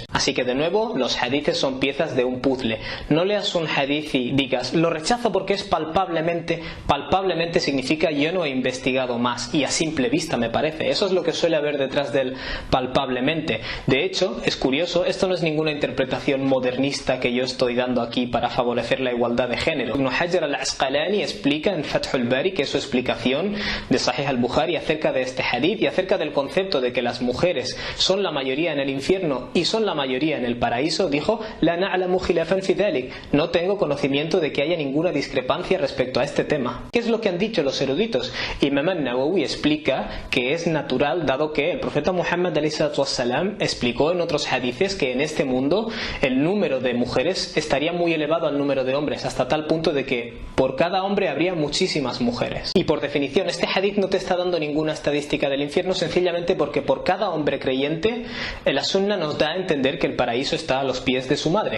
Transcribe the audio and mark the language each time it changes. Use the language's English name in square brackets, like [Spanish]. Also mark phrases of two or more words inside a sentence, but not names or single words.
[Spanish] Así que de nuevo los hadiths son piezas de un puzzle. No leas un hadith y digas lo rechazo porque es palpablemente significa yo no he investigado más y a simple vista me parece. Eso es lo que suele haber detrás del palpablemente. De hecho, es curioso, esto no es ninguna interpretación modernista que yo estoy dando aquí para favorecer la igualdad de género. Ibn Hajar al-Asqalani explica en Fathul Bari, que es su explicación de Sahih al-Bukhari acerca de este hadith y acerca del concepto de que las mujeres son la mayoría en el infierno, infierno y son la mayoría en el paraíso, dijo: [Arabic] لا نعلم خلافا في ذلك. [Spanish] No tengo conocimiento de que haya ninguna discrepancia respecto a este tema. ¿Qué es lo que han dicho los eruditos? Imam an-Nawawi explica que es natural, dado que el profeta Muhammad ﷺ explicó en otros hadices que en este mundo el número de mujeres estaría muy elevado al número de hombres, hasta tal punto de que por cada hombre habría muchísimas mujeres. Y por definición, este hadith no te está dando ninguna estadística del infierno, sencillamente porque por cada hombre creyente, la sunna nos da a entender que el paraíso está a los pies de su madre.